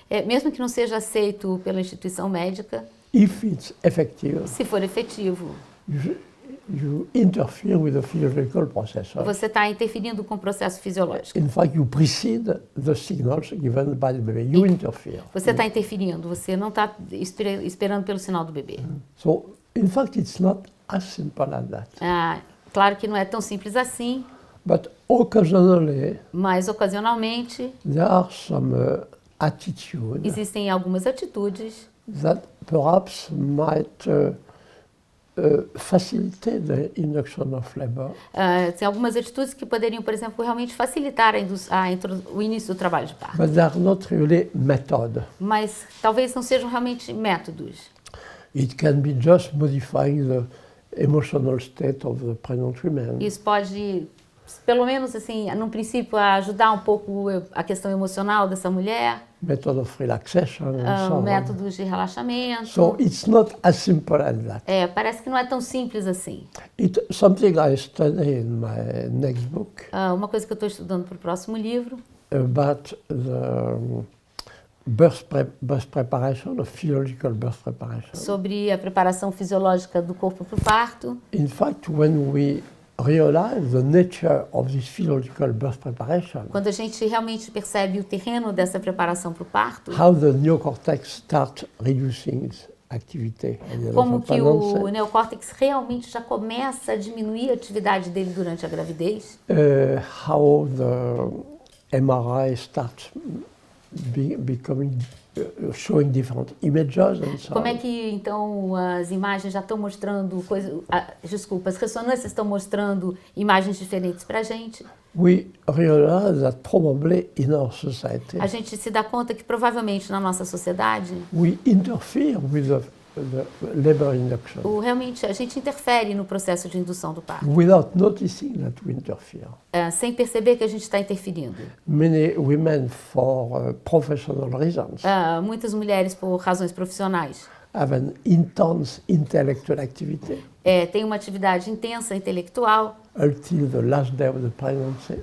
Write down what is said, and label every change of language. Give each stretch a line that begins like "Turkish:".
Portuguese: mesmo que não seja aceito pela instituição médica,
English: if it's effective,
Portuguese: se for efetivo,
English: you interfere with the physiological process.
Portuguese: você está interferindo com o processo fisiológico.
English: In fact, you precede the signals given by the baby. You interfere.
Portuguese: Você está interferindo, você não está esperando pelo sinal do bebê.
English: So, in fact, it's not as simple as that.
Portuguese: Claro que não é tão simples assim,
English: But occasionally,
Portuguese: mas ocasionalmente
English: there are some attitudes
Portuguese: existem algumas atitudes
English: that perhaps might facilitate the induction of labor.
Portuguese: tem algumas atitudes que poderiam, por exemplo, realmente facilitar o início do trabalho de parto.
English: But they are not really method.
Portuguese: Mas talvez não sejam realmente métodos.
English: It can be just modifying the emotional state of the pregnant women.
Portuguese: Isso pode, pelo menos assim, no princípio, ajudar um pouco a questão emocional dessa mulher,
English: Method of relaxation and so on.
Portuguese: métodos de relaxamento.
English: So it's not as simple as that.
Portuguese: Parece que não é tão simples assim.
English: It's something I study in my next book
Portuguese: Uma coisa que eu estou estudando para o próximo livro
English: about the birth preparation, the physiological birth preparation.
Portuguese: sobre a preparação fisiológica do corpo para o parto.
English: In fact, when we realize the nature of this physiological birth preparation,
Portuguese: Quando a gente realmente percebe o terreno dessa preparação para o parto,
English: how the neocortex starts reducing its activity at the
Portuguese: como
English: of
Portuguese: que o
English: pregnancy,
Portuguese: neocórtex realmente já começa a diminuir a atividade dele durante a gravidez,
English: how the MRI starts becoming showing different images and so
Portuguese: Como é
English: on.
Portuguese: que, então, as imagens já estão mostrando coisas... Desculpa, as ressonâncias estão mostrando imagens diferentes para a gente.
English: We realize that probably in our society
Portuguese: A gente se dá conta que, provavelmente, na nossa sociedade,
English: we interfere with the labor induction
Portuguese: realmente a gente interfere no processo de indução do parto,
English: without noticing that we interfere.
Portuguese: sem perceber que a gente está interferindo.
English: Many women, for professional reasons,
Portuguese: Muitas mulheres, por razões profissionais,
English: have an intense intellectual activity
Portuguese: têm uma atividade intensa intelectual
English: until the last day of the pregnancy.